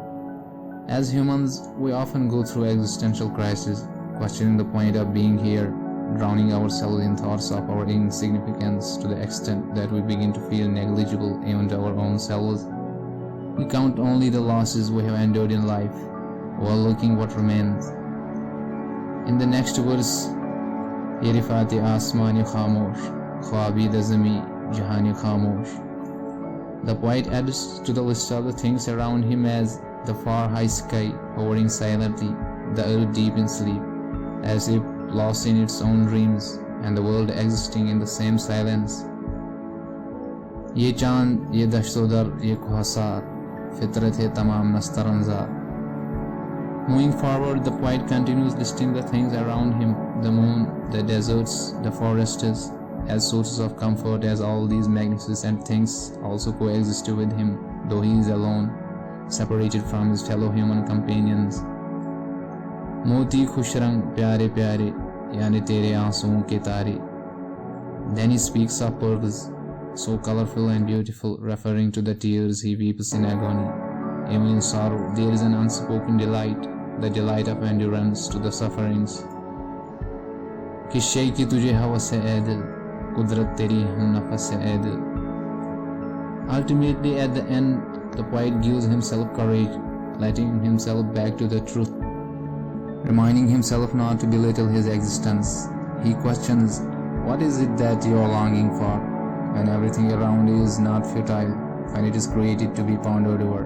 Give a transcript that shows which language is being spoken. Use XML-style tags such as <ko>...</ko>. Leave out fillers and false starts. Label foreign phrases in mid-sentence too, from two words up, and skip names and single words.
<en>As humans, we often go through existential crises, questioning the point of being here, drowning ourselves in thoughts of our insignificance to the extent that we begin to feel negligible even to our own selves. We count only the losses we have endured in life, overlooking what remains. In the next verse,</en> <ur>"یہ رفعتِ آسمانِ خاموش، خوابِ زمیں جہانِ خاموش."</ur> <en>The poet adds to the list of the things around him as the far high sky hovering silently, the earth deep in sleep, as if lost in its own dreams, and the world existing in the same silence.</en> <ur>یہ چاند، یہ دشت و در، یہ کہسار، فطرتِ تمام نسترن زار.</ur> <en>Moving forward, the poet continues listing the things around him, the moon, the deserts, the forests, as sources of comfort, as all these magnificent things also coexist with him, though he is alone, separated from his fellow human companions.</en> <ur>موتی خوش رنگ پیارے پیارے، یعنی ترے آنسوؤں کے تارے.</ur> <en>Then he speaks of pearls, so colorful and beautiful, referring to the tears he weeps in agony. Even in sorrow, there is an unspoken delight, the delight of endurance to the sufferings.</en> <ur>کس شے کی تجھے ہوس ہے اے دل، قدرت تری ہم نفس ہے اے دل.</ur> <en>Ultimately, at the end, the poet gives himself courage, letting himself back to the truth, reminding himself not to belittle his existence. He questions, what is it that you are longing for, when everything around you is not futile, when it is created to be pondered over?</en>